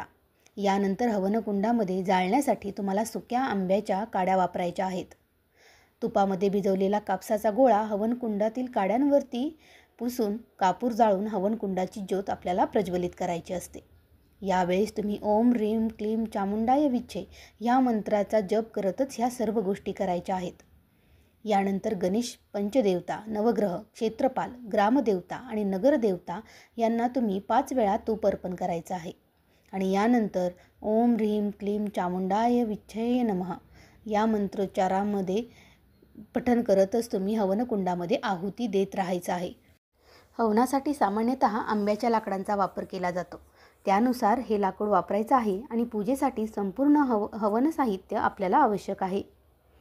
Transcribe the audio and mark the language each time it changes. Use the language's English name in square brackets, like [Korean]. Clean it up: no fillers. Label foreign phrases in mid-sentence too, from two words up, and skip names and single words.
[Marathi] यानंतर हवनकुंडामध्ये जाळण्यासाठी तुम्हाला सुक्या आंब्याच्या काड्या वापरायच्या आहेत. तुपामध्ये भिजवलेला कापसाचा गोळा हवनकुंडातील काड्यांवरती पुसून कापूर जाळून हवनकुंडाची ज्योत आपल्याला प्रज्वलित करायची असते. यावेळेस तुम्ही [Sanskrit] ओम ह्रीं क्लीं चामुंडाय विच्चे [Marathi] ह्या मंत्राचा जप करतच ह्या सर्व गोष्टी करायच्या आहेत. यानंतर गणेश, पंचदेवता, नवग्रह, क्षेत्रपाल, ग्रामदेवता आणि नगरदेवता यांना तुम्ही 5 वेळा तूप अर्पण करायचं आहे. आणि यानंतर [Sanskrit] ओम ह्रीं क्लीं चामुंडाय विच्चे नमः [Marathi] या मंत्रोच्चारामध्ये पठण करतच तुम्ही हवनकुंडामध्ये आहुती देत राहायचं आहे. हवनासाठी सामान्यतः आंब्याच्या लाकडांचा वापर केला जातो. त्यानुसार हे लाकूड वापरायचं आहे आणि पूजेसाठी संपूर्ण हवन साहित्य आपल्याला आवश्यक आहे.